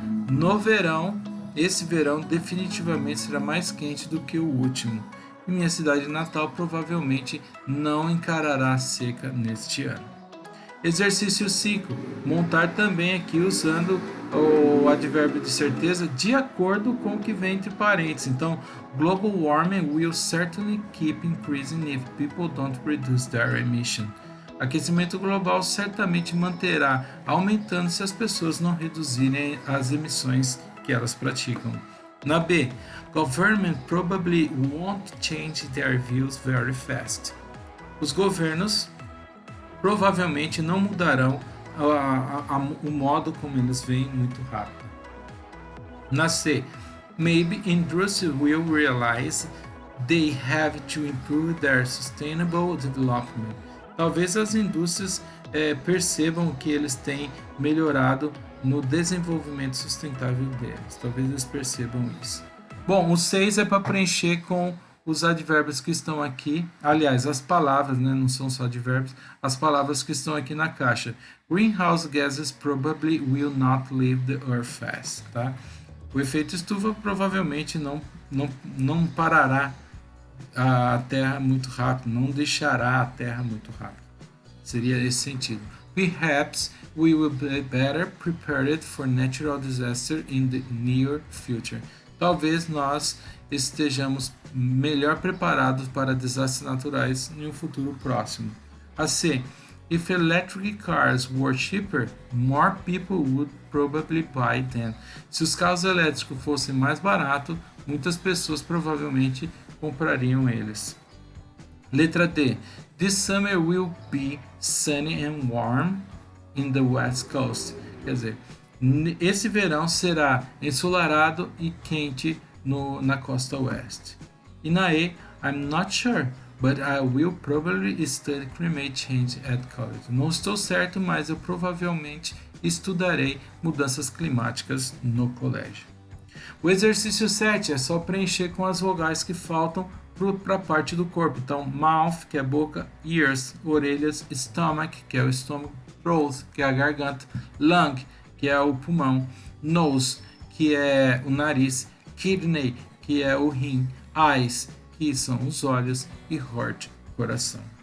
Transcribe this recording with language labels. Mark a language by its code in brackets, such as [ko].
[pt] No verão, esse verão definitivamente será mais quente do que o último. E minha cidade natal provavelmente não encarará a seca neste ano. Exercício 5. Montar também aqui usando o advérbio de certeza de acordo com o que vem entre parênteses. Então, [en] global warming will certainly keep increasing if people don't reduce their emission. [pt] Aquecimento global certamente manterá aumentando se as pessoas não reduzirem as emissões que elas praticam. Na B, [en] government probably won't change their views very fast. [pt] Os governos provavelmente não mudarão o modo como eles veem muito rápido. Na C, [en] maybe industries will realize they have to improve their sustainable development. [pt] Talvez as indústrias percebam que eles têm melhorado no desenvolvimento sustentável deles. Talvez eles percebam isso. Bom, o 6 é para preencher com os advérbios que estão aqui. Aliás, as palavras, né, não são só advérbios, as palavras que estão aqui na caixa. [en] Greenhouse gases probably will not leave the earth fast. [pt] Tá? O efeito estufa provavelmente não parará a Terra muito rápido, não deixará a Terra muito rápido. Seria esse sentido. [en] Perhaps we will be better prepared for natural disaster in the near future. [pt] Talvez nós estejamos melhor preparados para desastres naturais em um futuro próximo. A C. [en] If electric cars were cheaper, more people would probably buy them. [pt] Se os carros elétricos fossem mais baratos, muitas pessoas provavelmente comprariam eles. Letra D. [en] This summer will be sunny and warm in the west coast. [pt] Quer dizer, esse verão será ensolarado e quente na costa oeste. E na E, [en] I'm not sure, but I will probably study climate change at college. [pt] Não estou certo, mas eu provavelmente estudarei mudanças climáticas no colégio. O exercício 7 é só preencher com as vogais que faltam para a parte do corpo. Então, mouth, que é boca, ears, orelhas, stomach, que é o estômago, throat, que é a garganta, lung, que é o pulmão, nose, que é o nariz, kidney, que é o rim, eyes, que são os olhos, e heart, coração.